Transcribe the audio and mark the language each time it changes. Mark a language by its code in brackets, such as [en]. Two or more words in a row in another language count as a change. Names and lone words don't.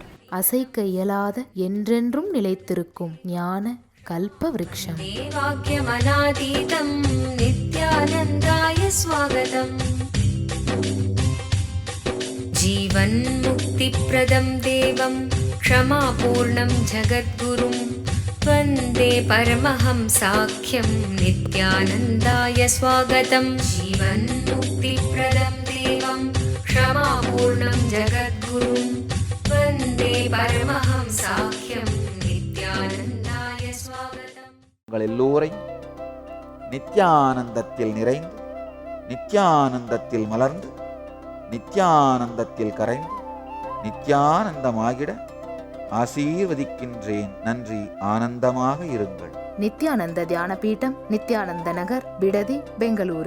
[ta] அசைக்க இயலாத என்றென்றும் நிலைத்திருக்கும் ஞான கல்ப விருட்சம். [sa] देवाक्यमनातीतं नित्यानन्दाय स्वागतं. जीवन् मुक्ति प्रदं देवं क्षमापूर्णं जगद्गुरुं वन्दे परमहंसाख्यं नित्यानन्दाय स्वागतं. जीवन्मुक्तिप्रदं देवं क्षमापूर्णं जगद्गुरुं वन्दे परमहंसाख्यं नित्यानन्दाय [ta] உங்கள் எல்லோரையும் நித்யானந்தத்தில் நிறைந்து, நித்யானந்தத்தில் மலர்ந்து, நித்யானந்தத்தில் கரைந்து, நித்யானந்தமாகிட ஆசீர்வதிக்கின்றேன். நன்றி. ஆனந்தமாக இருங்கள். நித்யானந்த தியான பீட்டம், நித்யானந்த நகர், பிடதி, பெங்களூரு.